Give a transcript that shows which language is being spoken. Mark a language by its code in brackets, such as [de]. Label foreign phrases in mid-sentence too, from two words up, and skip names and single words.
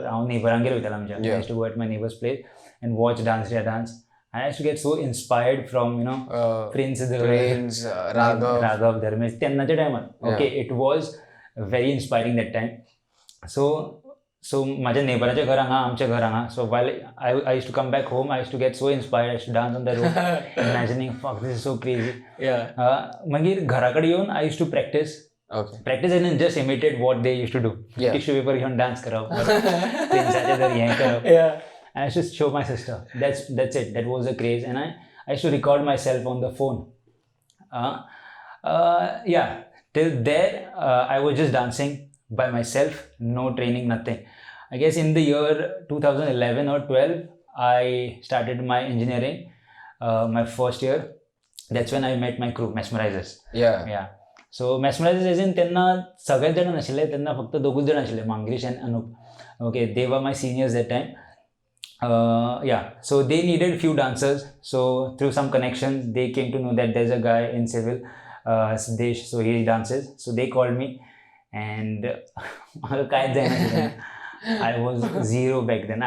[en] I used to go at my neighbor's place and watch Dance India Dance. I used to get so inspired from Prince Raghav Dharmesh. Okay, it was very inspiring that time. [mr] So माझ्या नेबराच्या घरा हांगा आमच्या घर हांगा. [en] So while I used to come back home, I used to get so inspired. I used to dance on the road, imagining, fuck, this is so crazy. [mr] मागीर घराकडे येऊन [en] I used to practice. Practice and just imitate what they used to do. Tissue paper [kok] घेऊन dance करप, प्रिन्साच्या घर हें करप. [en] And I used to show my sister. That's it. That was a craze, and I used to record myself on the phone. Till there I was just dancing by myself, no training, nothing. I guess in the year 2011 or 12, I started my engineering, my first year. That's when I met my crew, Mesmerizers. Yeah. So Mesmerizers as in [mr] त्यांना सगळेच जण नसले, त्यांना फक्त दोघच जण असले, Mangrish and Anup. [en] Okay, they were my seniors that time. So they needed few dancers. So through some connections, they came to know that there's a guy in civil, Siddesh, so he dances. So they called me, and I was zero back then.